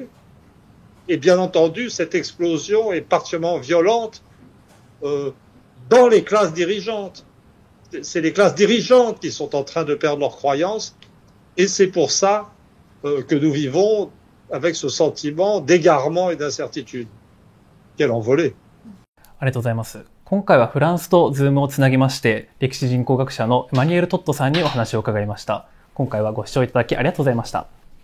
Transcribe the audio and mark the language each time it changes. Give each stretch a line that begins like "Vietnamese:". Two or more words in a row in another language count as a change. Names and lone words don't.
French: Et bien entendu, cette explosion est particulièrement violente dans les classes dirigeantes. C'est les classes dirigeantes qui sont en train de perdre leurs croyances. Et c'est pour ça que nous vivons avec ce sentiment d'égarement et d'incertitude. Quelle envolée!
Japanese: ありがとうございます。今回はフランスとズームをつなぎまして、歴史人口学者のエマニュエル・トットさんにお話を伺いました。今回はご視聴いただきありがとうございました。